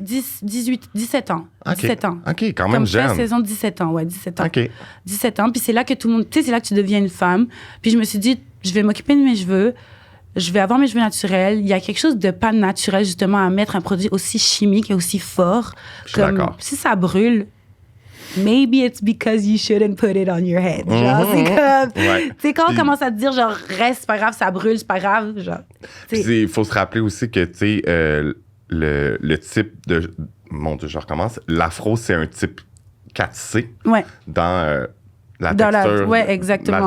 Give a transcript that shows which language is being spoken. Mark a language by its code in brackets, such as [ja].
[fr] 17 ans. Okay. 17 ans. OK, quand même jeune. Comme saison 17 ans, ouais, 17 ans. OK. 17 ans, puis c'est là que tout le monde... Tu sais, c'est là que tu deviens une femme. Puis je me suis dit, je vais m'occuper de mes cheveux. Je vais avoir mes cheveux naturels. Il y a quelque chose de pas naturel, justement, à mettre un produit aussi chimique et aussi fort. Je suis d'accord. Si ça brûle, [en] maybe it's because you shouldn't put it on your head. [fr] Genre, c'est comme... Ouais. Tu sais, quand on commence à te dire, genre, reste, c'est pas grave, ça brûle, c'est pas grave, genre... Il faut se rappeler aussi que, tu sais, le type de... Mon Dieu, je recommence. L'afro, c'est un type 4C. Ouais. Dans... la texture, ouais, exactement.